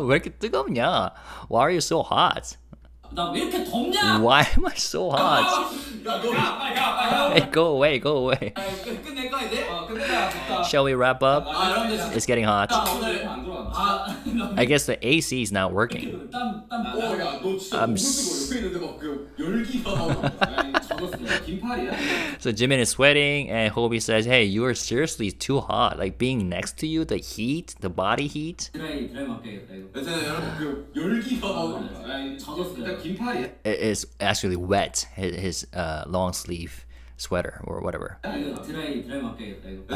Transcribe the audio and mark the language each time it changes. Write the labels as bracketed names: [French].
[Korean] 왜 이렇게 뜨겁냐? [English] Why are you so hot? [Korean] 나 왜 이렇게 덥냐? [English] Why am I so hot? [Korean] 야, 너 [English] Hey, go away, go away. [Korean] 끝낼까 이제? 근데 나 됐다. [English] Shall we wrap up? It's getting hot. [Korean] 오늘 안 들어간다. [English] I guess the AC is not working. [Korean] 야, 너 진짜 너무 뜨거워. 옆에 있는데 막 그 열기가 막. 젖었어. 긴팔이야. [English] So Jimin is sweating, and Hobie says, "Hey, you are seriously too hot. Like being next to you, the heat, the body heat, [Korean] 드라이 맡겨야겠다 이거. 괜찮아, 여러분 그 열기가 막. 젖었어. 일단 긴팔이야. [English] it is actually wet. His long sleeve sweater or whatever. [Korean] 이거 드라이 맡겨야겠다 이거.